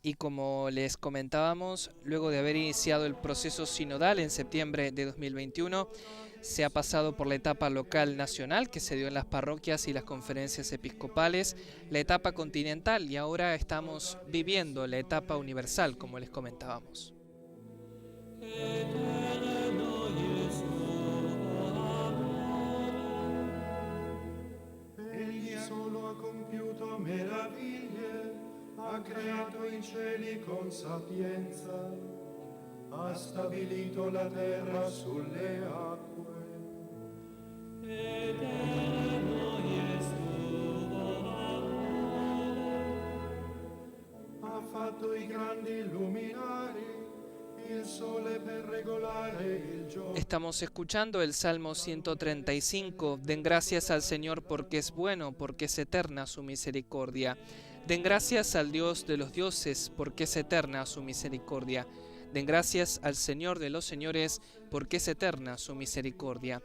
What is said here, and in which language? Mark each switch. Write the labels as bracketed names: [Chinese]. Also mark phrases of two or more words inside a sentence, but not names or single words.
[Spanish] Y como les comentábamos, luego de haber iniciado el proceso sinodal en septiembre de 2021, se ha pasado por la etapa local nacional que se dio en las parroquias y las conferencias episcopales, la etapa continental y ahora estamos viviendo la etapa universal, como les comentábamos. [Italian] Egli solo ha compiuto meraviglie, ha creato i cieli con sapienza, ha stabilito la terra sulle acque. Ha fatto i grandi luminari, il sole per regolare il giorno. [Spanish] Estamos escuchando el Salmo 135. Den gracias al Señor porque es bueno, porque es eterna su misericordia. Den gracias al Dios de los dioses, porque es eterna su misericordia. Den gracias al Señor de los señores, porque es eterna su misericordia.